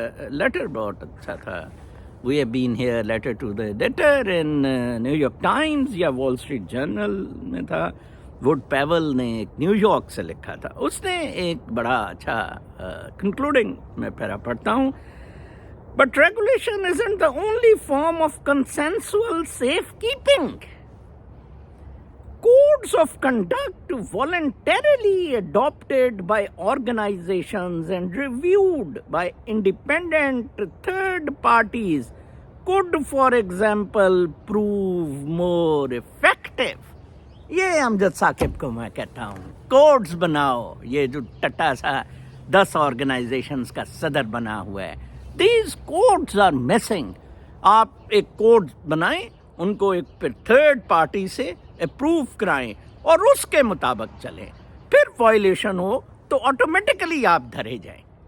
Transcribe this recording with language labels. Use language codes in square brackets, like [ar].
[ur] Letter بہت اچھا تھا، [en] we have been here letter to the editor in New York Times [ur] یا وال اسٹریٹ جرنل میں تھا، ووڈ پیول نے ایک نیو یارک سے لکھا تھا، اس نے ایک بڑا اچھا کنکلوڈنگ میں پیرا پڑھتا ہوں، [en] But regulation isn't the only form of consensual safekeeping. Codes of conduct voluntarily adopted by organizations and reviewed by independent third parties could, for example, prove more effective. [ur] یہ امجد ثاقب کو میں کہتا ہوں، کوڈز بناؤ، یہ جو ٹٹا سا 10 آرگنائزیشنز کا صدر بنا ہوا ہے، [en] These codes are missing. [ur] آپ ایک کوڈ بنائیں، ان کو ایک پھر تھرڈ پارٹی سے اپروو کرائیں اور اس کے مطابق چلیں، پھر وائلیشن ہو تو آٹومیٹکلی آپ دھرے جائیں،